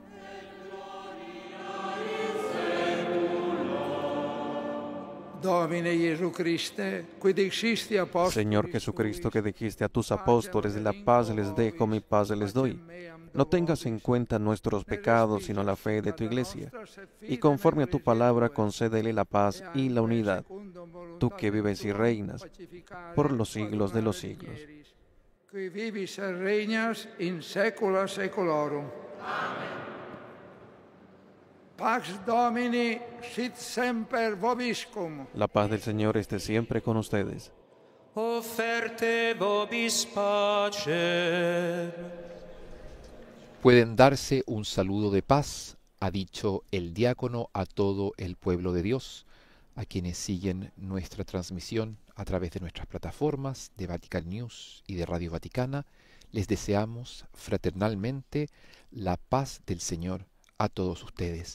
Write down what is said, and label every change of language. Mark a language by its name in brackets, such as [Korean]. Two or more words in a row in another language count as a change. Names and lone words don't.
[Spanish] Señor Jesucristo, que dijiste a tus apóstoles, la paz les dejo, mi paz les doy. No tengas en cuenta nuestros pecados, sino la fe de tu Iglesia. Y conforme a tu palabra, concédele la paz y la unidad, tú que vives y reinas por los siglos de los siglos. [Latin] Qui vivis et regnas in saecula saeculorum. Pax Domini sit semper vobiscum. [Spanish] La paz del Señor esté siempre con ustedes. [Latin] Offerte vobis pacem. [Spanish] Pueden darse un saludo de paz, ha dicho el diácono a todo el pueblo de Dios, a quienes siguen nuestra transmisión a través de nuestras plataformas de Vatican News y de Radio Vaticana. Les deseamos fraternalmente la paz del Señor a todos ustedes.